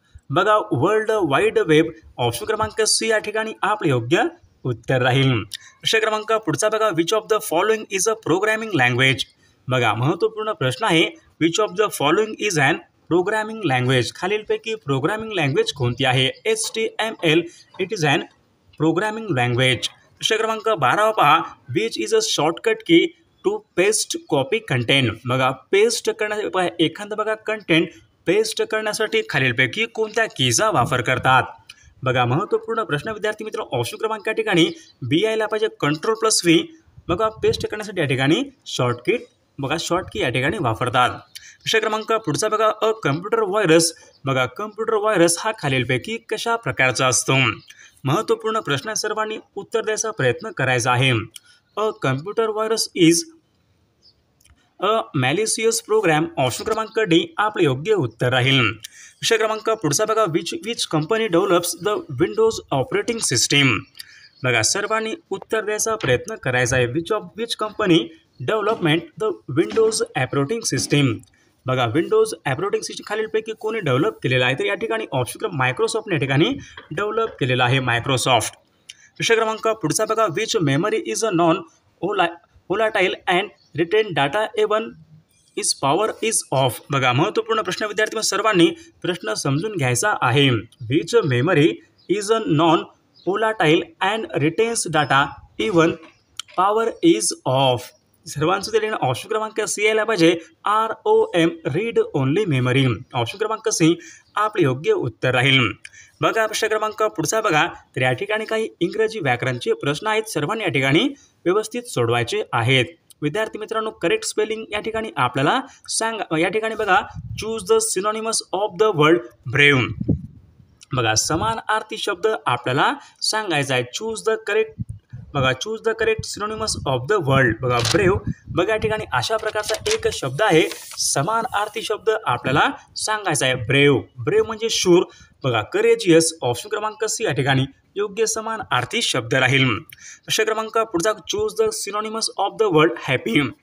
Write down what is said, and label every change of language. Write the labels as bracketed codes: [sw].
[mr] बघा world wide web option क्रमांक C या ठिकाणी आपले योग्य उत्तर राहील. विषय क्रमांक पुढचा बघा [en] Which of the following is a programming language. [mr] बघा महत्त्वपूर्ण प्रश्न आहे [en] Which of the following is an programming language. [mr] खालीलपैकी प्रोग्रामिंग लँग्वेज कोणती आहे. [en] HTML it is an programming language. [mr] विषय क्रमांक 12 पहा [en] Which is a shortcut key to paste copy content. [mr] बघा पेस्ट करण्यासाठी एखादं बघा कंटेंट पेस्ट करण्यासाठी खालीलपैकी कोणत्या कीचा वापर करतात. बघा महत्त्वपूर्ण प्रश्न विद्यार्थी मित्र ऑप्शन क्रमांक या ठिकाणी बी यायला पाहिजे Ctrl+V. बघा पेस्ट करण्यासाठी या ठिकाणी शॉर्ट की या ठिकाणी वापरतात. विषय क्रमांक पुढचा बघा अ कम्प्युटर व्हायरस. बघा कम्प्युटर व्हायरस हा खालीलपैकी कशा प्रकारचा असतो. महत्त्वपूर्ण प्रश्न सर्वांनी उत्तर द्यायचा प्रयत्न करायचा आहे. [en] A computer virus is a malicious program. [mr] Option क्रमांक डी आपले योग्य उत्तर राहील. विषय क्रमांक पुढचा बघा [en] Which company develops the Windows operating system. [mr] बघा सर्वांनी उत्तर द्यायचा प्रयत्न करायचा आहे. [en] Which company development the Windows operating system. [mr] बघा विंडोज ऑपरेटिंग सिस्टीम खालीलपैकी कोणी डेव्हलप केलेला आहे तर या ठिकाणी ऑप्शन क्रमांक मायक्रोसॉफ्टने या ठिकाणी डेव्हलप केलेला आहे मायक्रोसॉफ्ट. विषय क्रमांक पुढचा बघा [en] Which memory is a non volatile and retain data even is power is off. [mr] बघा महत्त्वपूर्ण प्रश्न विद्यार्थी सर्वांनी प्रश्न समजून घ्यायचा आहे. [en] Which memory is a non volatile and retains data even power is off. [mr] सर्वांचं दिलेलं ऑप्शन क्रमांक सी यायला पाहिजे ROM read only memory. Option क्रमांक सी आपले योग्य उत्तर राहील. बघा प्रश्न क्रमांक पुढचा बघा तर या ठिकाणी काही इंग्रजी व्याकरणचे प्रश्न आहेत. सर्वांनी या ठिकाणी व्यवस्थित सोडवायचे आहेत. विद्यार्थी मित्रांनो करेक्ट स्पेलिंग या ठिकाणी आपल्याला सांगा. या ठिकाणी बघा [en] Choose the synonymous of the word brave. [mr] बघा समानार्थी शब्द आपल्याला सांगायचा आहे. [en] Choose the correct synonymous of the word. [mr] बघा ब्रेव बघा या ठिकाणी अशा प्रकारचा एक शब्द आहे. समानार्थी शब्द आपल्याला सांगायचा आहे. ब्रेव म्हणजे शूर. बघा करेजियस ऑप्शन क्रमांक सी या ठिकाणी योग्य समानार्थी शब्द राहील. विषय क्रमांक पुढचा [en] Choose the synonymous of the word happy.